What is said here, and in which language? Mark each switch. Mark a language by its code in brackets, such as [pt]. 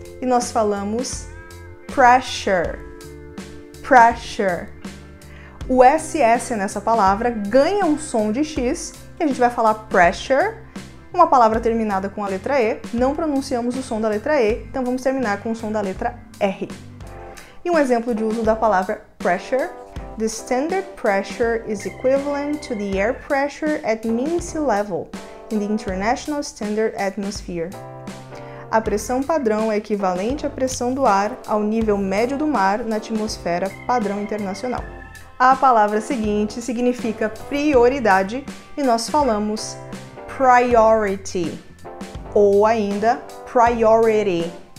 [pt] E nós falamos pressure. Pressure. O SS nessa palavra ganha um som de X e a gente vai falar pressure, uma palavra terminada com a letra E. Não pronunciamos o som da letra E, então vamos terminar com o som da letra R. E um exemplo de uso da palavra pressure: [en] The standard pressure is equivalent to the air pressure at mean sea level in the International Standard Atmosphere. [pt] A pressão padrão é equivalente à pressão do ar ao nível médio do mar na atmosfera padrão internacional. A palavra seguinte significa prioridade e nós falamos priority ou ainda priority.